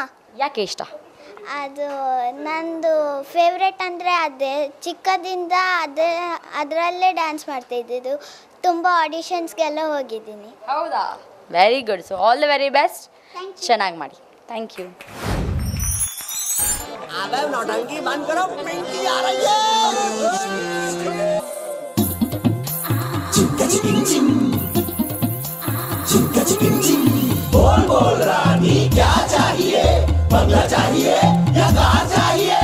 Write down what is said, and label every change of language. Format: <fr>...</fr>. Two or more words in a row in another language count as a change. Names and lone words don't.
<kn>ಯಾಕೆ ಇಷ್ಟ? ಅದು ನಂದು ಫೇವ್ರೆಟ್ ಅಂದರೆ ಅದೇ, ಚಿಕ್ಕದಿಂದ ಅದರಲ್ಲೇ ಡ್ಯಾನ್ಸ್ ಮಾಡ್ತಾಯಿದ್ದು. ತುಂಬ ಆಡಿಷನ್ಸ್ಗೆಲ್ಲ ಹೋಗಿದ್ದೀನಿ.</kn> <en>ಹೌದಾ? very good. so all the very best.</en> <kn>ಚೆನ್ನಾಗಿ ಮಾಡಿ.</kn> <en>thank you.</en> <hi>बोल बोल रानी क्या चाहिए, बंगला चाहिए या कार चाहिए?</hi>